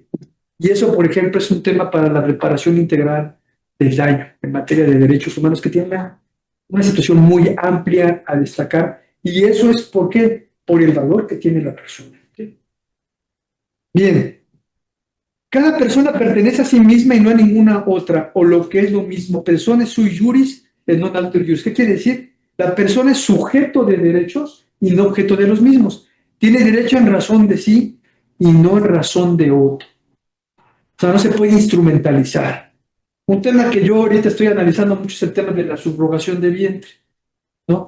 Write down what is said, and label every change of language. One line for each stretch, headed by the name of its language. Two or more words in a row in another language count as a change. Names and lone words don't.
Spanish: Y eso, por ejemplo, es un tema para la reparación integral del daño en materia de derechos humanos que tiene una situación muy amplia a destacar. Y eso es por el valor que tiene la persona. ¿Sí? Bien, cada persona pertenece a sí misma y no a ninguna otra, o lo que es lo mismo,
Latin: persona sui juris et non alter juris.
Spanish: ¿Qué quiere decir? La persona es sujeto de derechos y no objeto de los mismos. Tiene derecho en razón de sí y no en razón de otro. O sea, no se puede instrumentalizar. Un tema que yo ahorita estoy analizando mucho es el tema de la subrogación de vientre, ¿no?